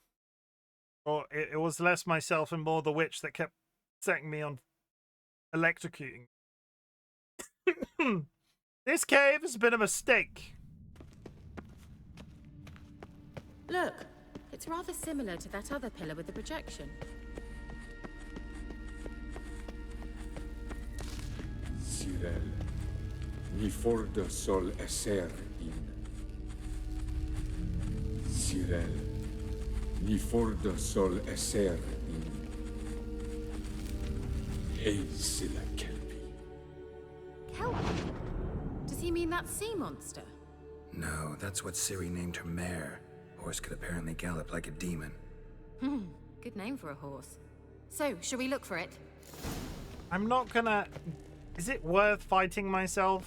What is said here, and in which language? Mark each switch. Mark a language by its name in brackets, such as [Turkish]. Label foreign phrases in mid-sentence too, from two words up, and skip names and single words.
[English] Or it was less myself and more the witch that kept setting me on electrocuting. This cave has been a mistake. Look, it's rather similar to that other pillar with the projection. Sirel, ni fordo sol esser in. Sirel, Ni forda sol esser in Eisila Kelpi. Kelp? Does he mean that sea monster? No, that's what Ciri named her mare. Horse could apparently gallop like a demon. Good name for a horse. So, shall we look for it? I'm not gonna... Is it worth fighting myself?